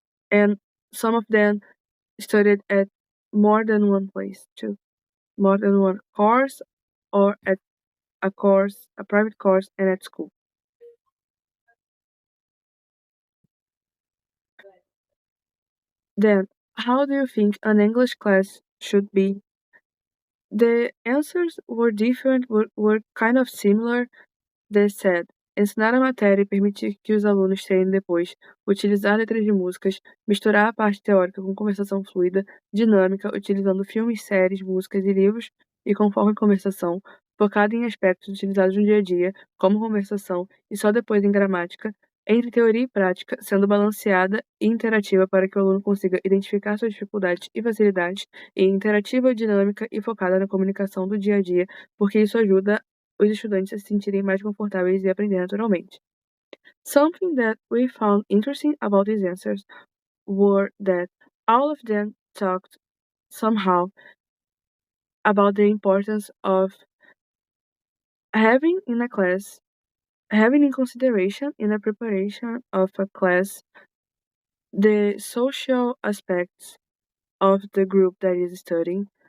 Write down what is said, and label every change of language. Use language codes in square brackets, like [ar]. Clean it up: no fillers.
[en] And some of them studied at more than one place too, more than one course, or at a private course, and at school. Then, how do you think an English class should be? The answers were different, were kind of similar. They said: [pt] ensinar a matéria e permitir que os alunos treinem depois, utilizar letras de músicas, misturar a parte teórica com conversação fluida, dinâmica, utilizando filmes, séries, músicas e livros, e conforme conversação, focada em aspectos utilizados no dia a dia, como conversação, e só depois em gramática, entre teoria e prática, sendo balanceada e interativa para que o aluno consiga identificar suas dificuldades e facilidades, e interativa, dinâmica e focada na comunicação do dia a dia, porque isso ajuda os estudantes a se sentirem mais confortáveis e aprender naturalmente. [en] Something that we found interesting about these answers were that all of them talked somehow about the importance of having in a class, having in consideration in the preparation of a class the social aspects of the group that is studying.